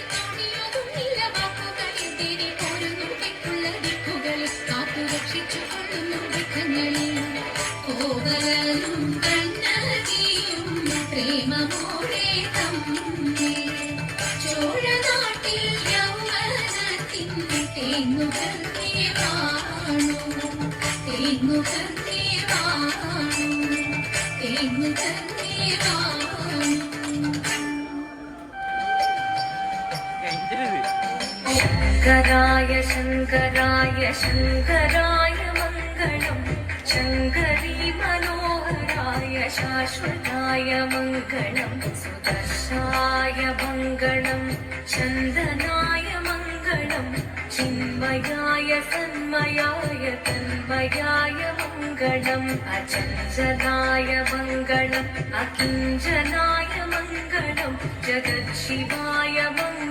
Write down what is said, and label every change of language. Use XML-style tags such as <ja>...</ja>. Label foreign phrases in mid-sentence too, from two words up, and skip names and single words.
<ml>കാണിയതും ഇല്ല വാക്കുകളിൽ ദേവി പോരുന്നു തെക്കുള്ള ദിക്കുകളിൽ കാത്തു രക്ഷിച്ചു കൊള്ളുന്നു ദിക്കങ്ങളിൽ കോവലനും കണ്ണകിയും പ്രേമമോടെ തമ്മിൽ ചോഴനാട്ടിൽ യൗവനത്തിൻ തേങ്ങുകർന്നേ വാണു തേങ്ങുകർന്നേ വാണു തേങ്ങുകർന്നേ വാണു</ml> <sa>शङ्कराय शङ्कराय शङ्कराय मङ्गलम् शङ्करी मनोहराय शाश्वताय मङ्गलम् सुदर्शाय मङ्गलम् चन्दनाय मङ्गलम् चिन्मयाय सन्मयाय तन्मयाय मङ्गलम् अचञ्चलाय मङ्गलम् अकिञ्चनाय मङ्गलम् जगत्शिवाय</sa>